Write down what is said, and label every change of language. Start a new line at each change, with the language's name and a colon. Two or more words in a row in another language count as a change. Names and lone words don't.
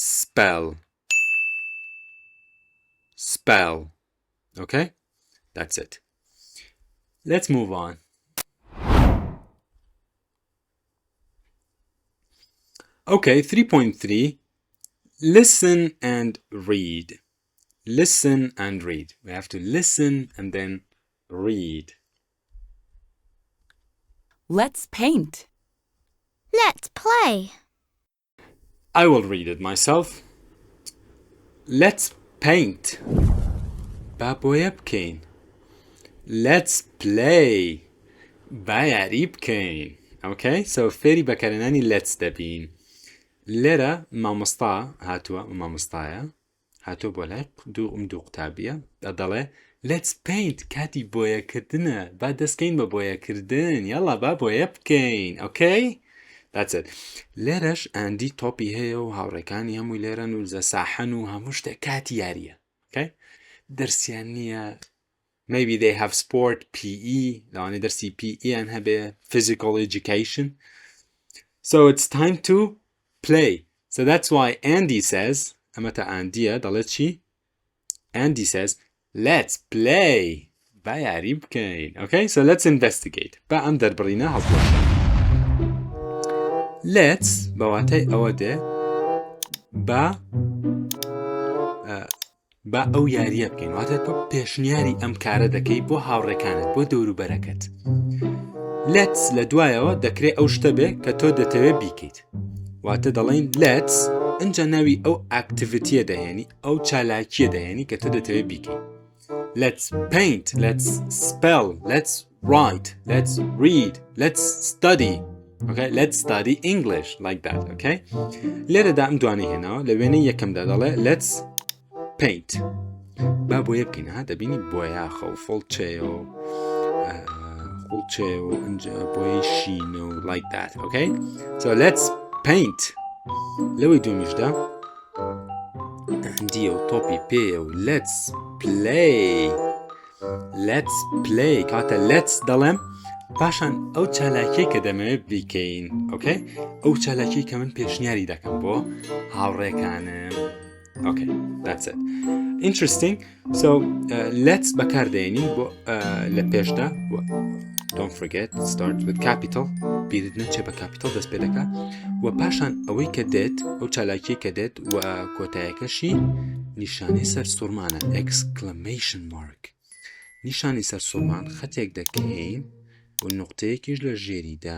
English: spell okay that's it let's move on okay 3.3 listen and read we have to listen and then read Let's paint. Let's play. I will read it myself. Let's paint.
Central Kurdish: با بۆیە بکەین.
English: Let's play.
Central Kurdish: با یاری بکەین. Okay? So فێری بەکارهێنانی let's دەبین. لێرە مامۆستا هاتووە مامۆستایە هاتووە بۆ لای دوو قوتابیە دەڵێ
English: let's paint
Central Kurdish: کاتی بۆیەکردنە با دەستکەین بە بۆیەکردن یاڵا با بۆیە بکەین
English: okay That's it.
Central Kurdish: لێرەش ئەندی تۆپی هەیە و هاوڕێکانی هەمووی لێرەن و زەساحن و هەموو شتێک کاتی یاریە. Okay? دەرسیان نییە.
English: Maybe they have sport, PE,
Central Kurdish: لەوانەیە دەرسی PE یان هەبێ
English: physical education. So it's time to play. So that's why Andy says,
Central Kurdish: ئەمە تا ئەندیە دەڵێت چی؟
English: Andy says, let's play.
Central Kurdish: با یاری بکەین.
English: Okay? So let's investigate.
Central Kurdish: با ئەم دەربڕینە هەڵبوەشە. Let's بەواتای ئەوە دێ با ئەو یاریە بکەین. واتە تۆ پێشنیاری ئەم کارە دەکەی بۆ هاوڕێکانت بۆ دەوروبەرەکەت. Let's لە دوایەوە دەکرێت ئەو شتە بێ کە تۆ دەتەوێت بیکەیت. واتە دەڵێن let's ئەنجا ناوی ئەو ئاکتیڤیتیە دەهێنی ئەو چالاکیە دەهێنی کە تۆ دەتەوێت بیکەیت.
English: Let's paint, let's spell, let's write, let's read, let's study. Okay, let's study English like that, okay?
Central Kurdish: لێرەدا ئەم دوانەی هێناوە لە وێنەی یەکەمدا دەڵێ
English: let's paint.
Central Kurdish: با بۆیە بکەین ها دەبینی بۆیاخە و فڵچێ و ئەنجا بۆیەی شینە و
English: like that, okay? So let's paint.
Central Kurdish: لەوەی دومیشدا ئەندیە و تۆپی پێیە و
English: let's play. Let's play.
Central Kurdish: کاتە let's دەڵێم پاشان ئەو چالاکیە کە دەمەوێت بیکەین. Okay? ئەو چالاکی کە من پێشنیاری دەکەم بۆ هاوڕێکانم.
English: Okay, that's it. Interesting. So let's
Central Kurdish: بەکاردێنین بۆ لە پێشدا.
English: Don't forget, start with capital.
Central Kurdish: بیرت نەچێ بە capital دەست پێ دەکات. و پاشان ئەوەی کە دێت ئەو چالاکی کە دێت و کۆتایەکەشی نیشانەی سەر سوورمانە
English: exclamation mark.
Central Kurdish: نیشانی سەر سوورمان خەتێک دەکەین و نقطەیەکیش لە ژێریدا.